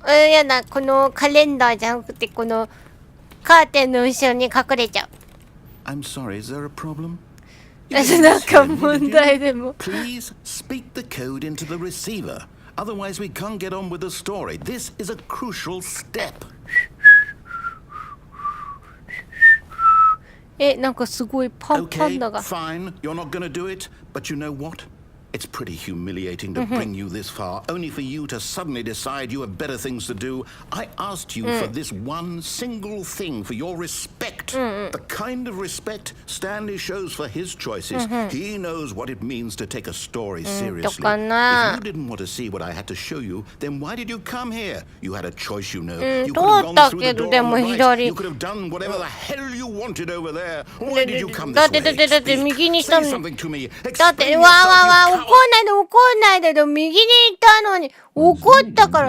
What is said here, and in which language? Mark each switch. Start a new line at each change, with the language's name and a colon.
Japanese: やだこのカレンダーじゃなくてこのカーテンの後ろに隠れちゃう
English: I'm sorry, is there a problem?
Japanese: なんか問題でも
English: Please speak the code into the receiver. Otherwise, we can't get on with the story. This is a crucial step.
Japanese: なんかすごいパンダが。
English: Fine, you're not gonna do it, but you know what? It's pretty humiliating to bring you this far, only for you to suddenly decide you have better things to do. I asked you for this one single thing, for your respect. The kind of respect Stanley shows for his choices. He knows what it means to take a story seriously. If you didn't want to see what I had to show you, then why did you come here? You had a choice, you know. You could have gone through the door on the right. You could have done whatever the hell you wanted over there. Why did you come this way? Speak. Say something to me.
Japanese: だって、わー怒んないで右に行ったのに怒ったから。